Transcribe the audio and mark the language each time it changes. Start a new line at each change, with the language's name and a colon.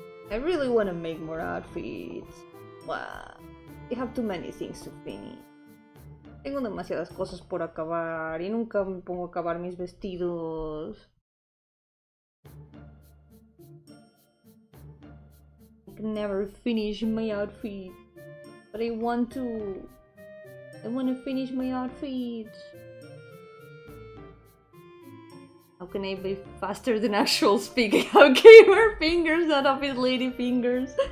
English: I really want to make more outfits. Wow, I have too many things to finish.
Spanish: Tengo demasiadas cosas por acabar y nunca me pongo a acabar mis vestidos.
English: I can never finish my outfit, but I want to. I want to finish my outfits. How can I be faster than actual speaking? How gamer fingers, not office lady fingers.